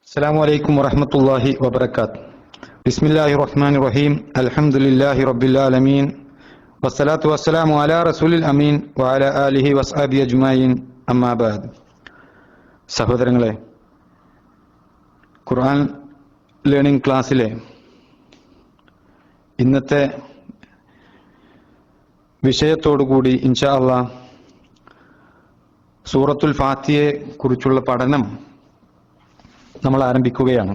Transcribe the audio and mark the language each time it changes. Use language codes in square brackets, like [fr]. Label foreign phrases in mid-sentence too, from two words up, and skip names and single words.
[ar] السلام عليكم ورحمة الله وبركاته. بسم الله الرحمن الرحيم. الحمد لله رب العالمين والصلاة والسلام على رسول الأمين وعلى آله وصحبه أجمعين. أما بعد. [ml] സഹോദരങ്ങളെ, ഖുർആൻ [en] learning classile [ml] ഇന്നത്തെ വിഷയത്തോടുകൂടി [ar] إن شاء الله [ml] സൂറത്തുൽ ഫാത്തിഹയെ കുറിച്ചുള്ള പഠനം നമ്മൾ ആരംഭിക്കുകയാണ്.